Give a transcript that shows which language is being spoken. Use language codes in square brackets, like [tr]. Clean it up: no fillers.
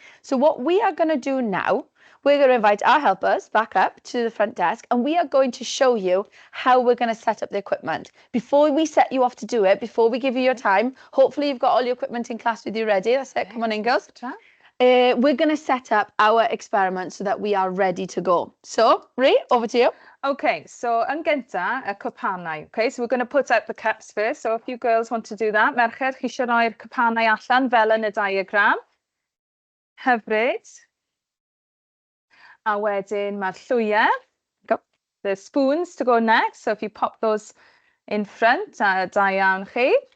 [en] So what we are going to do now, we're going to invite our helpers back up to the front desk, and we are going to show you how we're going to set up the equipment. Before we set you off to do it, before we give you your time, hopefully you've got all your equipment in class with you ready. That's it. Come on in, girls. We're going to set up our experiment so that we are ready to go. So, Rhi, over to you. [cy] Okay, so yn gynta, y cwpanau. [en] Okay, so we're going to put out the cups first. So if you girls want to do that, [cy] merched, chi eisiau rhoi'r cwpanau allan fel yn y diagram. Hyfryd. A wedyn mae'r llwyau. [en] The spoons to go next. So if you pop those in front, [cy] da iawn chi.